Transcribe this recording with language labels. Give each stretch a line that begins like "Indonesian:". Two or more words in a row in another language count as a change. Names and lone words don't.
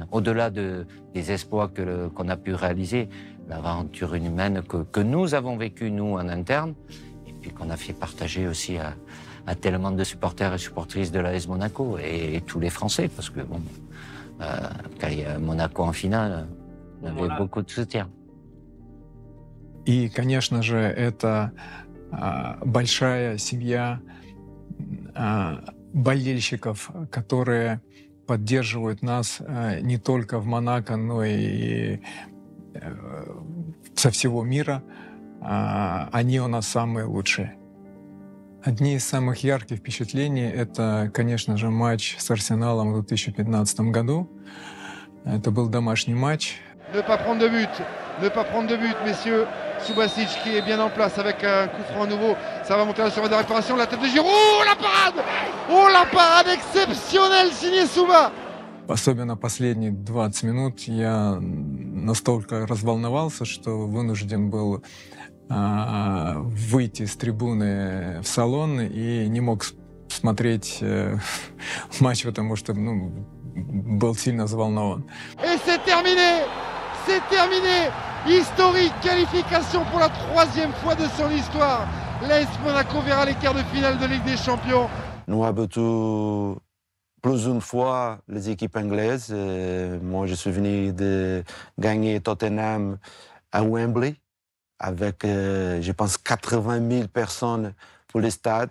French: Au-delà des exploits qu'on a pu réaliser, l'aventure humaine que nous avons vécue, nous, en interne, et puis qu'on a fait partager aussi à tellement de supporters et supportrices de l'AS Monaco, et tous les Français, parce que bon, quand il y a Monaco en finale, on avait beaucoup de soutien.
Russian: И, конечно же, это большая семья болельщиков, которые поддерживают нас не только в Монако, но и со всего мира. Они у нас самые лучшие. Одни из самых ярких впечатлений — это, конечно же, матч с Арсеналом в 2015 году. Это был домашний матч.
French: Ne pas prendre de but, ne pas prendre de but, messieurs. Subasic qui est bien en place avec un coup franc nouveau. Ça va monter à la surface de réparation. La tête de Giroud. Oh, la parade! Oh, la parade exceptionnelle signée Suba!
Russian: Особенно последние 20 минут я настолько разволновался, что вынужден был выйти с трибуны в салон и не мог смотреть матч, потому что был сильно взволнован.
French: Et c'est terminé! C'est terminé! Historique qualification pour la 3e fois de son histoire. L'AS Monaco verra les quarts de finale de Ligue des Champions. Nous avons battu plus d'une fois les équipes anglaises. Moi, je suis venu de gagner Tottenham à Wembley avec, je pense, 80 000 personnes pour les stades.